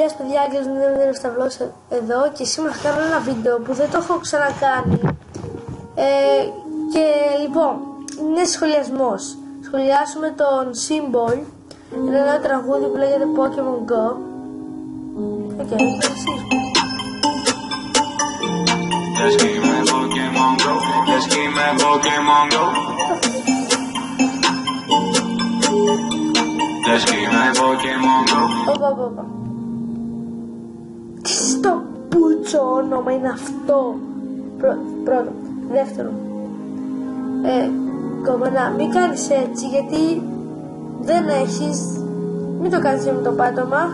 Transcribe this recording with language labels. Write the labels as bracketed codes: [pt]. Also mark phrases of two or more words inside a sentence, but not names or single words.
[el] παιδιά, Άγγελος 007 Vlogs εδώ και σήμερα θα κάνω ένα βίντεο που δεν το έχω ξανακάνει. Και λοιπόν, είναι σχολιασμός. Σχολιάσουμε τον Symbol, ένα νέο τραγούδι που λέγεται Pokemon Go. [en] Let's game my Pokemon Go. Let's game my Pokemon Go. Let's game my Pokemon Go. [el] Όπα. Τι στο πούτσο όνομα είναι αυτό? Πρώτο. Δεύτερο. Κομμένα, μην κάνεις έτσι γιατί δεν έχεις. Μην το κάνεις με το πάτωμα.